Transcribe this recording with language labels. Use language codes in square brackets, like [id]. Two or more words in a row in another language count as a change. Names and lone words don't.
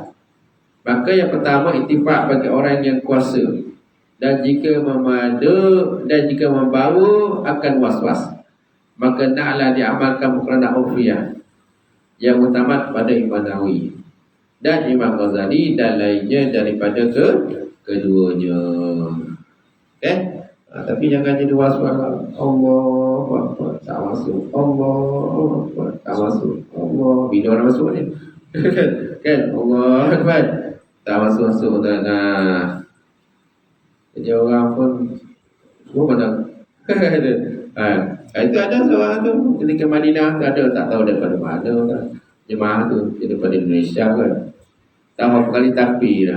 [ms] Maka yang pertama, ittifaq bagi orang yang kuasa, dan jika membawa akan waswas, maka naklah diamalkan [ar] muqaranah urfiyah [ms] yang muktamad pada Imam Nawawi dan Imam Ghazali dan lainnya daripada keduanya. Tapi jangan jadi waswas. [ar] Allahu Akbar, [ms] tak masuk. [ar] Allahu Akbar, [ms] tak masuk. Allah, bila orang masuk ni kan, [ar] Allahu Akbar, [ms] tak masuk dan jadi orang pun semua pandang. Itu ada seorang tu ketika Madinah, ada tak tahu daripada mana kan, jemaah tu daripada Indonesia kan, tahu berapa kali takbir dah.